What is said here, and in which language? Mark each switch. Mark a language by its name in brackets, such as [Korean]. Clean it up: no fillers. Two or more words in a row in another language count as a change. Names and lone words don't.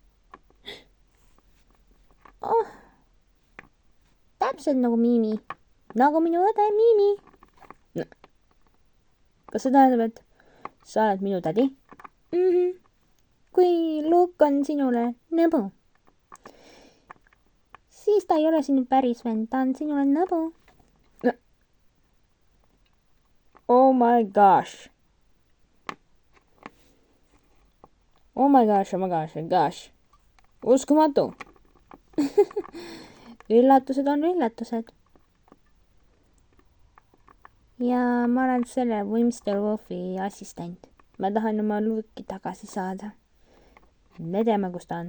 [Estonian] Täpselt nagu Miimi. nagu minu õde Mimi. Kas see tähendab, et sa oled minu tädi? Kui Luke on sinule nõbu, siis ta ei ole sinu päris vend, ta on sinule nõbu. [English] Oh my gosh. Oh my gosh, oh my gosh, oh my gosh. [Estonian] Uskumatu. Üllatused on üllatused. Ja ma olen selle Wimster Wolfi assistent. Ma tahan oma Luke'i tagasi saada. Me teame, kus ta on.